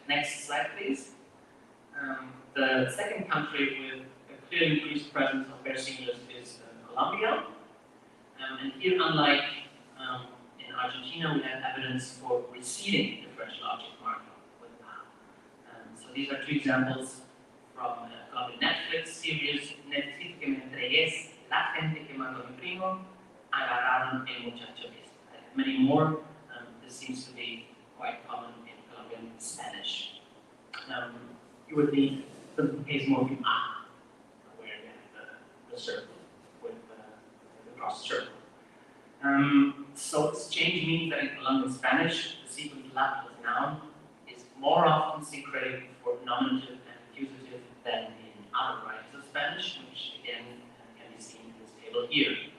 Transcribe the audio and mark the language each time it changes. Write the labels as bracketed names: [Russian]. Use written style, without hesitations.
[English] Next slide, please. The second country with a clearly increased presence of bare singulars is Colombia. And here, unlike in Argentina, we have evidence for receding differential object marker with A. So these are two examples from Colombian Netflix series. [Spanish] Necesito que me entregues la gente que mató a mi primo, agarraron el muchacho este. [English] I have many more. This seems to be quite common in Colombian Spanish. You would need the case morpheme A, where you have the circle with the cross circle. So this change means that in Colombian Spanish, the sequence la plus noun is more often syncretic for nominative and accusative than in other varieties of Spanish, which again can be seen in this table here.